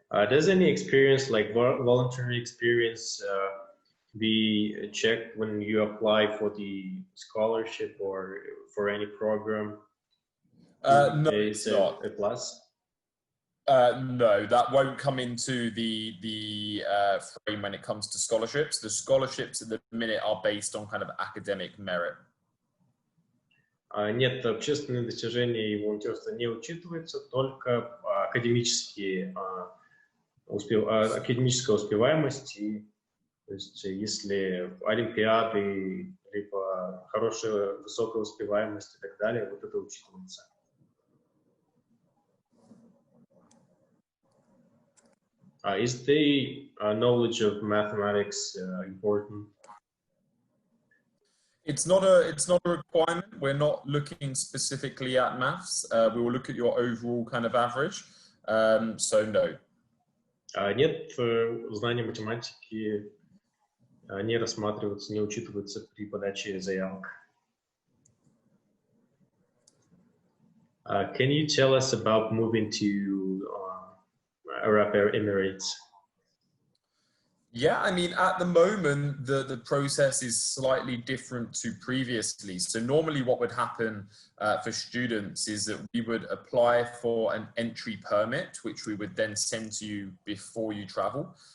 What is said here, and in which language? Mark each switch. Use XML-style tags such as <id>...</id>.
<en>Does any experience, like voluntary experience, be checked when you apply for the scholarship or for any program? No, it's not. A plus? No, that won't come into the frame when it comes to scholarships. The scholarships at the minute are based on kind of academic merit.</en> <ru>Нет, общественные достижения и волонтерство не учитываются, только академическая успеваемость. И, то есть, если олимпиады, либо хорошая высокая успеваемость и так далее, вот это учитывается.</ru> <en>Is the knowledge of mathematics important? It's not a requirement. We're not looking specifically at maths. We will look at your overall kind of average. So no.</en> <ru>Нет, знания математики не рассматриваются, не учитываются при подаче заявок.</ru> <en>Can you tell us about moving to Arab Emirates? Yeah, I mean, at the moment, the process is slightly different to previously. So normally what would happen for students is that we would apply for an entry permit, which we would then send to you before you travel.</en>